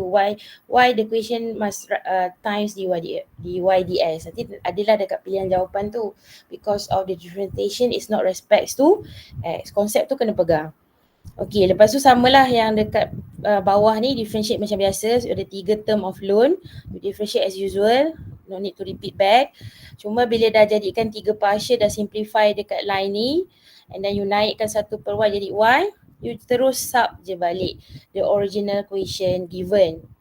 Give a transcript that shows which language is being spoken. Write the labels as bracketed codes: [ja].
[en] Why the equation must times dy dx. [ms] Nanti adalah dekat pilihan jawapan tu. [en] Because of the differentiation is not respects to x. [ms] Konsep tu kena pegang. Okey, lepas tu samalah yang dekat bawah ni, differentiate macam biasa. [en] So, [ms] ada [en] 3 term of loan. You differentiate as usual. No need to repeat back. [ms] Cuma bila dah jadikan 3 partial, dah simplify dekat line ni, and then you naikkan 1 per y jadi y, you terus sub je balik [en] the original equation given.